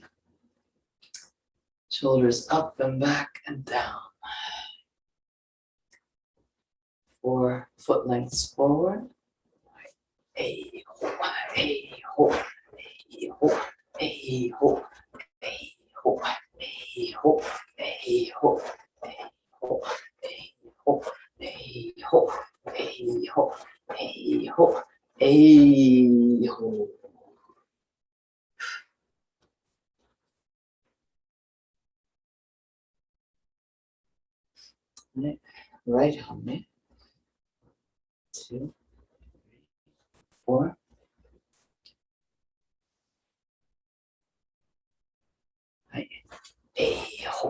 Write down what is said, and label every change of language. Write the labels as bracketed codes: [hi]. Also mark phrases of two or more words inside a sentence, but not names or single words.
[en] Shoulders up and back and down. 4 foot lengths forward. A ho, a ho, a ho, a ho, a ho, a ho, a ho, a ho, a ho, a ho, a ho, a ho, a ho. Right arm, 2, 4. Right. A